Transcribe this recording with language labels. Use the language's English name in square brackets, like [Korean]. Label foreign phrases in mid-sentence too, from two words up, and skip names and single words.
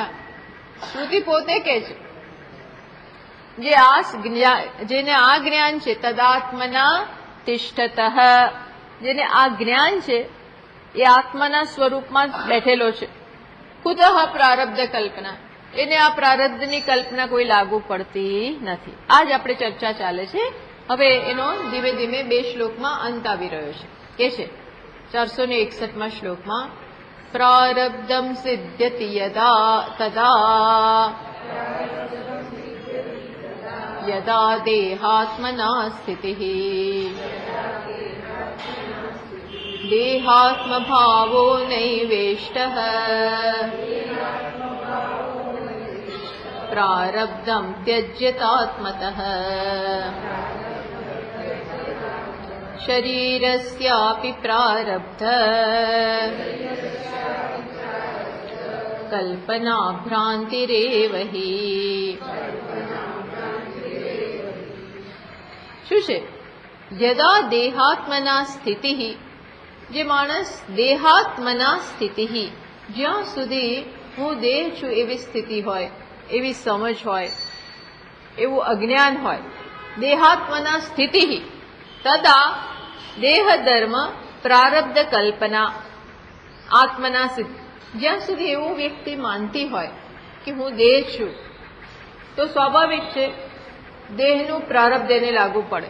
[Gujarati] શ્રુતિ પોતે કહે છે જેને આ જ્ઞાન છે [Sanskrit] તદાત્મના તિષ્ઠતઃ, [Gujarati] જેને આ જ્ઞાન છે એ આત્માના સ્વરૂપમાં બેઠેલો છે। ખુદ પ્રારબ્ધ કલ્પના, એને આ પ્રારબ્ધની કલ્પના કોઈ લાગુ પડતી નથી। આ જ આપણે ચર્ચા ચાલે છે। હવે એનો ધીમે ધીમે 2 શ્લોકમાં અંત આવી રહ્યો છે। કે છે 461 શ્લોકમાં [Sanskrit] प्रारब्धं सिद्ध्यति यदा तदा यदा देहात्मना स्थितिः देहात्मभावो नैवेष्टः प्रारब्धं त्यज्यतात्मतः शरीरस्यापि प्रारब्ध कल्पना भ्रांतिरेव हि [Gujarati] શું છે? [Sanskrit] યદા દેહાત્મના સ્થિતિ, [Gujarati] જે માણસ [Sanskrit] દેહાત્મના સ્થિતિ, [Gujarati] જ્યાં સુધી હું દેહ છું એવી સ્થિતિ હોય, એવી સમજ હોય, એવું અજ્ઞાન હોય, [Sanskrit] દેહાત્મના સ્થિતિ તદા દેહ ધર્મ પ્રારબ્ધ કલ્પના આત્મના સિદ્ધ, [Gujarati] જ્યાં સુધી એવું વ્યક્તિ માનતી હોય કે હું દેહ છું, તો સ્વાભાવિક છે દેહનું પ્રારબ્ધ એને લાગુ પડે.